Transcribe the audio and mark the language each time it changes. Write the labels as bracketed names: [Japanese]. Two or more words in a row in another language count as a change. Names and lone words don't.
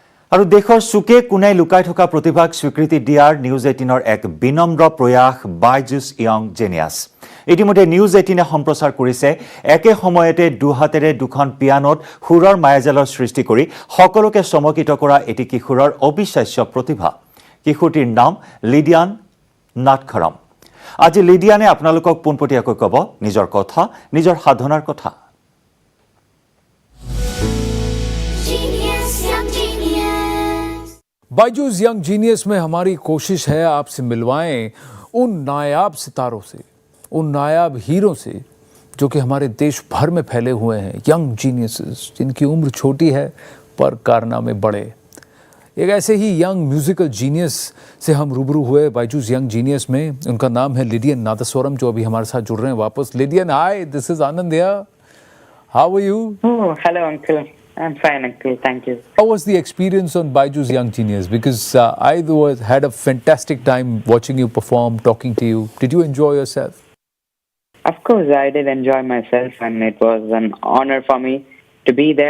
[Assamese] আৰু দেশৰ চুকে কোনাই লুকাই থকা প্ৰতিভাক স্বীকৃতি দিয়াৰ নিউজ 18ৰ এক বিনম্ৰ প্ৰয়াস বাইজুছ য়ং জেনিয়াছ ইতিমধ্যে নিউজ 18এ সম্প্ৰচাৰ কৰিছে একে সময়তে দুহাতেৰে দুখন পিয়ানোত সুৰৰ মায়াজালৰ সৃষ্টি কৰি সকলোকে চমকিত কৰা এটি কিশোৰৰ অবিশ্বাস্য প্ৰতিভা কিশোৰটিৰ নাম লিডিয়ান নাটখৰম আজি লিডিয়ানে আপোনালোকক পোনপটীয়াকৈ ক'ব নিজৰ কথা নিজৰ সাধনাৰ কথা [Hindi] बायजूस यंग जीनियस में हमारी कोशिश है आपसे मिलवाएं उन नायाब सितारों से उन नायाब हीरो से जो कि हमारे देश भर में फैले हुए हैं [English] young geniuses [Hindi] जिनकी उम्र छोटी है पर कारनामे बड़े एक ऐसे ही [English] young musical genius [Hindi] से हम रूबरू हुए बायजूस यंग जीनियस में उनका नाम है लिडियन नादस्वरम जो अभी हमारे साथ जुड़ रहे हैं वापस लिडियन [English] hi this is Anand here how are you Oh, hello, Uncle. I'm fine, Uncle. Thank you. How was the experience on Byju's Young Genius? Because I had a fantastic time watching you perform, talking to you. Did you enjoy yourself? Of course, I did enjoy myself, and it was an honor for me to be there.